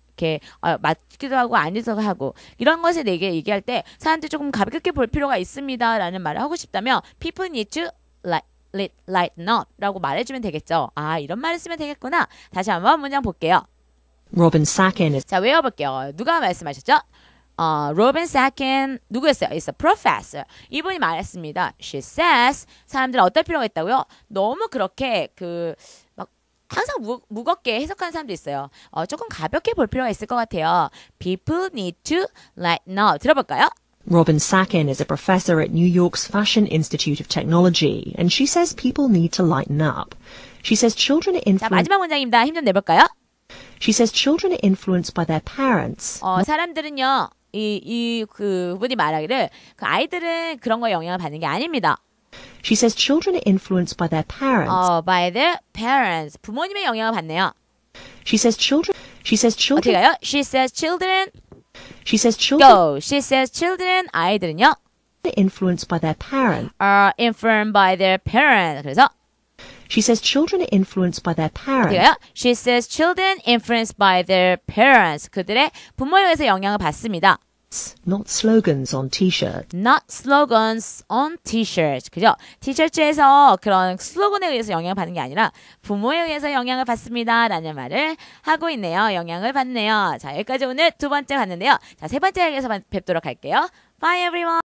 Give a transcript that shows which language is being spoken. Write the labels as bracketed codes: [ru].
[ko] 이렇게 맞기도 하고 아니기도 하고 이런 것에 대해 얘기할 때 사람들이 조금 가볍게 볼 필요가 있습니다라는 말을 하고 싶다면 [en] people need to lighten up [ko] 라고 말해주면 되겠죠. 이런 말을 쓰면 되겠구나. 다시 한번 문장 볼게요. [en] Robin Sakin [ko] 자, 외워볼게요. 누가 말씀하셨죠? Robin Sakin 누구였어요? [en] It's a professor. [ko] 이분이 말했습니다. [en] She says [ko] 사람들은 어떨 필요가 있다고요? 너무 그렇게 막 항상 무겁게 해석하는 사람도 있어요. 조금 가볍게 볼 필요가 있을 것 같아요. [en] People need to lighten up. [ko] 들어볼까요? [en] Robin Sakin is a professor at New York's Fashion Institute of Technology, and she says people need to lighten up. She says children are [ko] 자, 마지막 문장입니다. 힘 좀 내볼까요? [en] She says children are influenced by their parents. [ko] 사람들은요, 그분이 말하기를 그 아이들은 그런 거에 영향을 받는 게 아닙니다. [en] She says children are influenced by their parents. By their parents. [ko] 부모님의 영향을 받네요. [en] She says children. 어떻게 가요? She says children. She says children. Go. She says children. [ko] 아이들은요. [en] Are influenced by their parents. Are influenced by their parents. [ko] 그래서 [en] She says children are influenced by their parents. [ko] 어떻게 가요? [en] She says children influenced by their parents. [ko] 그들의 부모에 의해서 영향을 받습니다. [en] not slogans on t-shirts. Not slogans on t-shirts. [ko] 그죠? 티셔츠에서 그런 슬로건에 의해서 영향을 받는 게 아니라 부모에 의해서 영향을 받습니다. 라는 말을 하고 있네요. 영향을 받네요. 자, 여기까지 오늘 두 번째 갔는데요. 자, 세 번째 얘기에서 뵙도록 할게요. [en] Bye everyone!